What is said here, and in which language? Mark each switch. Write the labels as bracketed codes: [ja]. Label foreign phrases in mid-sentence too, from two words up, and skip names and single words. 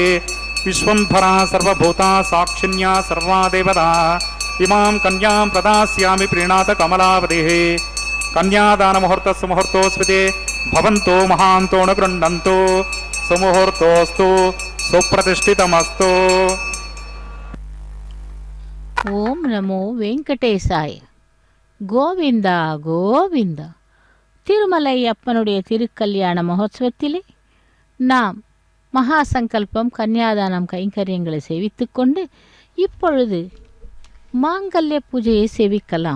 [sa] विश्वम्भरा सर्वभूता साक्षिण्या सर्वा देवता इमां कन्यां प्रदास्यामि प्रीणात कमलावधिः। कन्यादानमुहूर्तस्य मुहूर्तोऽस्मिते भवन्तो महान्तो न गृह्णन्तु सुमुहूर्तोऽस्तु सुप्रतिष्ठितमस्तु। ॐ नमो वेङ्कटेशाय. கோவிந்தா கோவிந்தா. [ta] திருமலை அப்பனுடைய திருக்கல்யாண மகோத்சவத்திலே நாம் மகா சங்கல்பம் கன்னியாதானம் கைங்கரியங்களை சேவித்துக்கொண்டு இப்பொழுது மாங்கல்ய பூஜையை சேவிக்கலாம்.